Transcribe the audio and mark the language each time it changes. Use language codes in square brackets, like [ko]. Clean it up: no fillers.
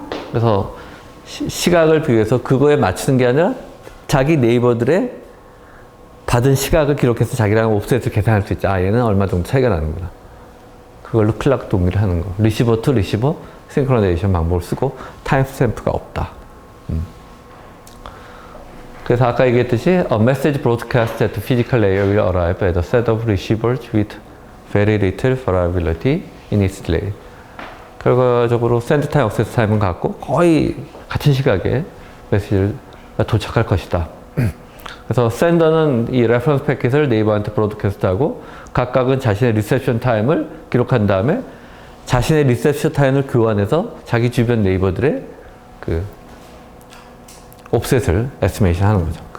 [ko] 그래서 시각을 비교해서 그거에 맞추는 게 아니라 자기 네이버들의 받은 시각을 기록해서 자기랑 옵셋을 계산할 수 있죠. 얘는 얼마 정도 차이가 나는구나. 그걸로 클락 동기를 하는 거. 리시버 투 리시버 싱크로나이제이션 방법을 쓰고 타임스탬프가 없다. 그래서 아까 얘기했듯이 [en] a message broadcast at the physical layer will arrive at a set of receivers with very little variability in its delay. [ko] 결과적으로 send time, access time은 같고 거의 같은 시각에 메시지가 도착할 것이다. 그래서 sender는 이 레퍼런스 패킷을 네이버한테 브로드캐스트하고 각각은 자신의 리셉션 타임을 기록한 다음에 자신의 리셉션 타임을 교환해서 자기 주변 네이버들의 옵셋을 에스티메이션 하는 거죠.